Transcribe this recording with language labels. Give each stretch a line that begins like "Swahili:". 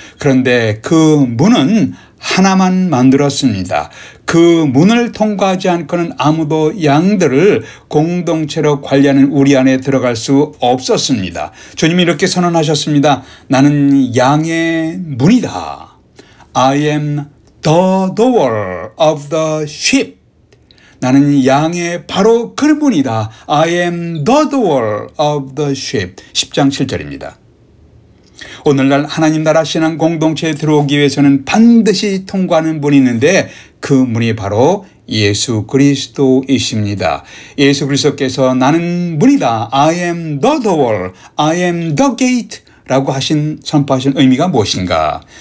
Korean: 그런데 그 문은 하나만 만들었습니다. 그 문을 통과하지 않고는 아무도 양들을 공동체로 관리하는 우리 안에 들어갈 수 없었습니다. 주님이 이렇게 선언하셨습니다. 나는 양의 문이다.
English: I am the door of the sheep.
Korean: 나는 양의 바로 그 문이다.
English: I am the door of the sheep.
Korean: 10장 7절입니다. 오늘날 하나님 나라 신앙 공동체에 들어오기 위해서는 반드시 통과하는 문이 있는데 그 문이 바로 예수 그리스도이십니다. 예수 그리스도께서 나는 문이다.
English: I am the door. I am the gate
Korean: 라고 선포하신 의미가 무엇인가?